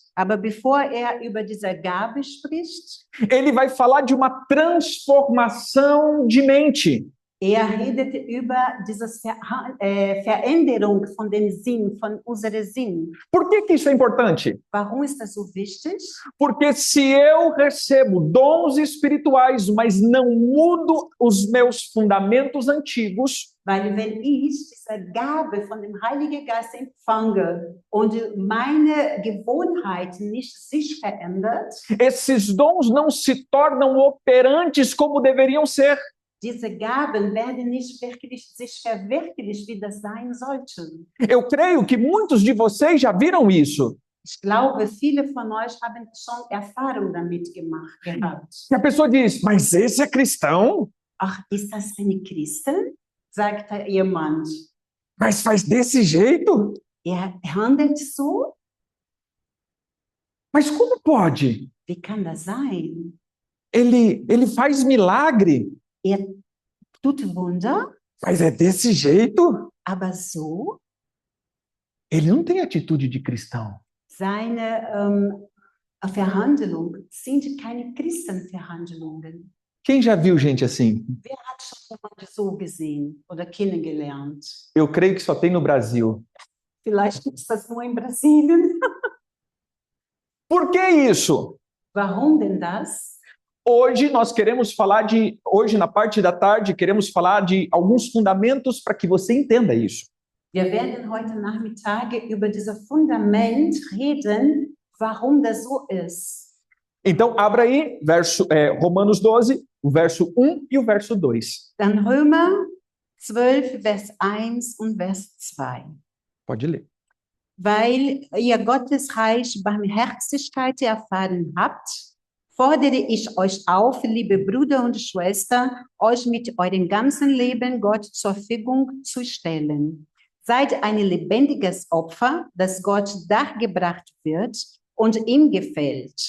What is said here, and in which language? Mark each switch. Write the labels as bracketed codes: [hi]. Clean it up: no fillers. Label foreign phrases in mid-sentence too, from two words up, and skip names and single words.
[de] Aber bevor über diese Gabe spricht, [pt] ele vai falar de uma transformação de mente. [de] redet über diese Veränderung von dem Sinn, von unserem Sinn. [pt] Por que isso é importante? [de] Warum ist das so wichtig? [pt] Porque se eu recebo dons espirituais, mas não mudo os meus fundamentos antigos, [de] Weil wenn ich diese Gabe von dem Heiligen Geist empfange und meine Gewohnheit nicht sich verändert, [pt] esses dons não se tornam operantes como deveriam ser. [de] diese Gaben werden nicht wirklich sich verwirklicht, wie das sein sollten. [pt] Eu creio que muitos de vocês já viram isso. [de] Ich glaube, viele von euch haben schon Erfahrung damit gehabt. [pt] E a pessoa diz, mas esse é cristão? [de] Ach, ist das eine Christin? Sagt jemand. [pt] Mas faz desse jeito? [de] Handelt so? [pt] Mas como pode? [de] Wie kann das sein? [pt] Ele faz milagre, [de] Tut Wunder, [pt] mas é desse jeito? [de] aber so? [pt] Ele não tem atitude de cristão. [de] Seine Verhandlung sind keine Christenverhandlungen. [pt] Quem já viu gente assim? [de] Wer hat schon jemanden so gesehen oder kennengelernt? [pt] Eu creio que só tem no Brasil. [de] Vielleicht gibt es das nur in Brasilien. [pt] Por que isso? [de] Warum denn das? [pt] Hoje na parte da tarde, queremos falar de alguns fundamentos para que você entenda isso. [de] Wir werden heute Nachmittag über dieses Fundament reden, warum das so ist. [pt] Então, abra aí, Romanos 12, o verso 1 e o verso 2. [de] Dann Römer 12, Vers 1 und Vers 2. [pt] Pode ler. [de] Weil ihr Gottes Reich Barmherzigkeit erfahren habt, fordere ich euch auf, liebe Brüder und Schwestern, euch mit eurem ganzen Leben Gott zur Verfügung zu stellen. Seid ein lebendiges Opfer, das Gott dargebracht wird und ihm gefällt.